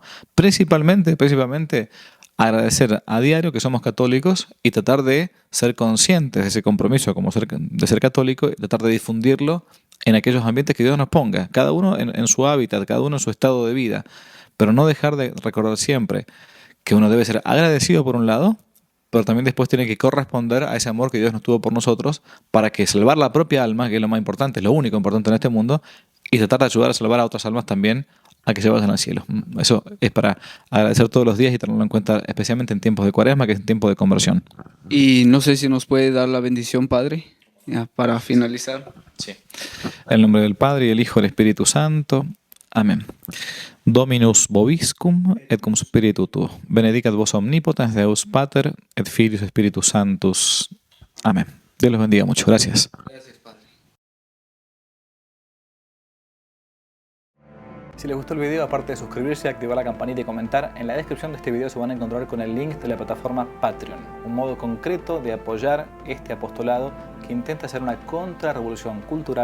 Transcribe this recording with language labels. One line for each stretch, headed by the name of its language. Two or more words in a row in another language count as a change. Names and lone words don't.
Spanish: Principalmente agradecer a diario que somos católicos y tratar de ser conscientes de ese compromiso de ser católico y tratar de difundirlo en aquellos ambientes que Dios nos ponga, cada uno en su hábitat, cada uno en su estado de vida, pero no dejar de recordar siempre que uno debe ser agradecido por un lado, pero también después tiene que corresponder a ese amor que Dios nos tuvo por nosotros para que salvar la propia alma, que es lo más importante, es lo único importante en este mundo, y tratar de ayudar a salvar a otras almas también a que se vayan al cielo. Eso es para agradecer todos los días y tenerlo en cuenta, especialmente en tiempos de Cuaresma, que es un tiempo de conversión. Y no sé si nos puede dar la bendición, Padre, ya, para finalizar. Sí. En el nombre del Padre, y del Hijo, y del Espíritu Santo. Amén.
Latin: Dominus vobiscum et cum spiritu tuo. Benedicat vos omnipotens Deus Pater et Filius Spiritus Sanctus.
Spanish: Amén. Dios los bendiga mucho. Gracias. Gracias, Padre. Si les gustó el video, aparte de suscribirse, activar la campanita y comentar, en la descripción de este video se van a encontrar con el link de la plataforma Patreon, un modo concreto de apoyar este apostolado que intenta hacer una contrarrevolución cultural y espiritual.